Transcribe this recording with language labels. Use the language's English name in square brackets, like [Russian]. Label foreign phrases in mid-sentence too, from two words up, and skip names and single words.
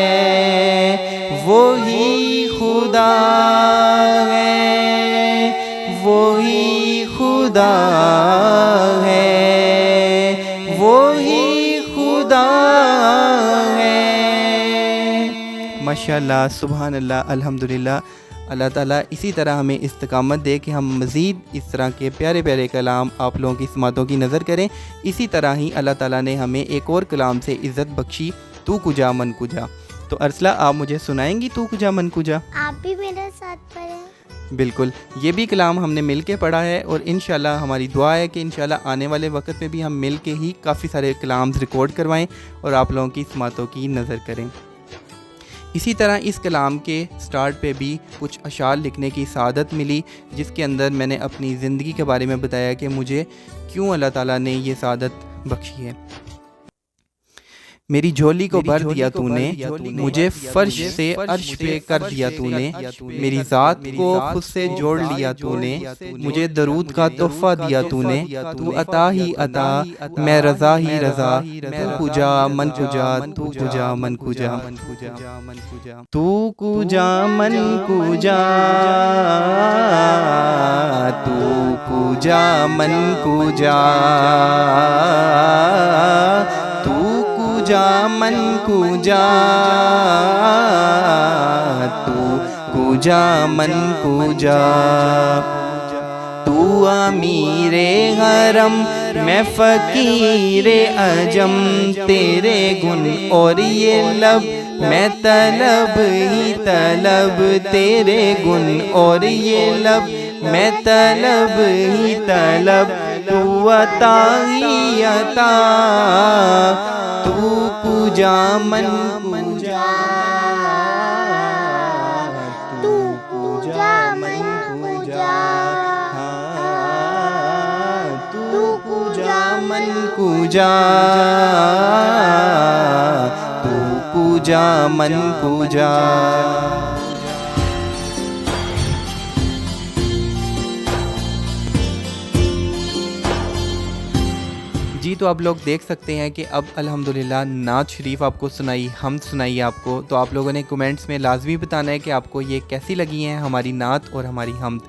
[Urdu] وہی خدا ہے، وہی خدا ہے، وہی خدا ہے۔ [Arabic] ماشاءاللہ، سبحان اللہ، الحمدللہ۔ [Urdu] اللہ تعالیٰ اسی طرح ہمیں استقامت دے کہ ہم مزید اس طرح کے پیارے پیارے کلام آپ لوگوں کی سماعتوں کی نظر کریں۔ اسی طرح ہی اللہ تعالیٰ نے ہمیں ایک اور کلام سے عزت بخشی، [Persian] تو کجا من کجا۔ [Urdu] تو ارسلہ آپ مجھے سنائیں گی [Persian] تو کجا من کجا؟ [Urdu] آپ بھی میرے ساتھ پڑھیں۔ بالکل، یہ بھی کلام ہم نے مل کے پڑھا ہے، اور انشاءاللہ ہماری دعا ہے کہ انشاءاللہ آنے والے وقت میں بھی ہم مل کے ہی کافی سارے کلامز ریکارڈ کروائیں اور آپ لوگوں کی سماعتوں کی نظر کریں۔ اسی طرح اس کلام کے سٹارٹ پہ بھی کچھ اشعار لکھنے کی سعادت ملی، جس کے اندر میں نے اپنی زندگی کے بارے میں بتایا کہ مجھے کیوں اللہ تعالیٰ نے یہ سعادت بخشی ہے۔ میری جھولی کو بھر دیا تو نے، مجھے فرش سے عرش پہ کر دیا تو نے، میری ذات کو خود سے جوڑ لیا تو نے، مجھے درود کا تحفہ دیا تو نے، تو عطا ہی عطا، میں رضا ہی رضا، [Persian] تو کجا من کجا، تو کجا من کجا، تو کجا من کجا، تو کجا من کجا، کجا من کجا، تو کجا من کجا، [Urdu] تو امیر حرم میں فقیر عجم، تیرے گن اور یہ لب میں طلب ہی طلب، تیرے گن اور یہ لب میں طلب ہی طلب، تو عطا ہی عطا، [Persian] تو کجا من کجا، تو کجا من کجا، تو کجا من کجا، تو کجا من کجا۔ [Urdu] جی تو آپ لوگ دیکھ سکتے ہیں کہ اب الحمدللہ نعت شریف آپ کو سنائی، حمد سنائی آپ کو، تو آپ لوگوں نے کمنٹس میں لازمی بتانا ہے کہ آپ کو یہ کیسی لگی ہیں ہماری نعت اور ہماری حمد۔